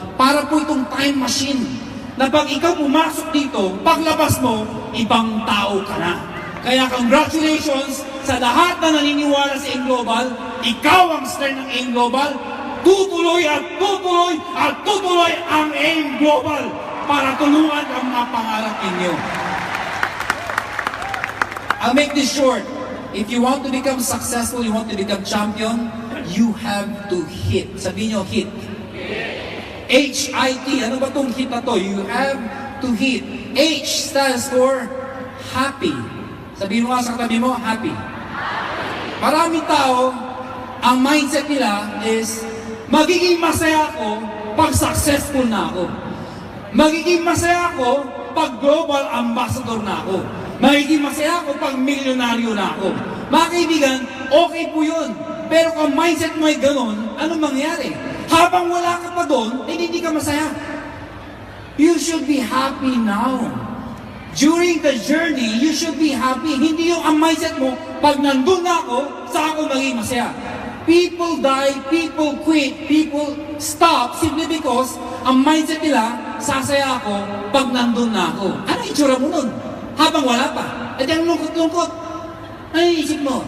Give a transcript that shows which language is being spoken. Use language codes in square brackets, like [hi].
[tl] Para po itong time machine na pag ikaw pumasok dito, paglabas mo, ibang tao ka na. Kaya congratulations sa lahat na naniniwala sa AIM Global. Ikaw ang star ng AIM Global. Tutuloy at tutuloy at tutuloy ang AIM Global para tulungan ang mga pangarap ninyo. [en] I'll make this short. If you want to become successful, you want to become champion, you have to hit. [tl] Sabihin nyo, hit. H-I-T. Ano ba itong hit na to? [en] You have to hit. H stands for happy. [tl] Sabihin mo nga sa katabi mo, happy. Maraming tao, ang mindset nila is, magiging masaya ako pag successful na ako. Magiging masaya ako pag global ambassador na ako. Magiging masaya ako pag milyonaryo na ako. Mga kaibigan, okay po yun. Pero kung mindset mo ay ganun, anong mangyari? Habang wala ka pa doon, hindi ka masaya. [en] You should be happy now. During the journey, you should be happy. [tl] Hindi yung ang mindset mo, pag nandun na ako, saan ako maging masaya. [en] People die, people quit, people stop simply because [tl] ang mindset nila, sasaya ako pag nandun na ako. Ano itsura mo nun? Habang wala pa. At yung lungkot-lungkot. Ano yung isip mo?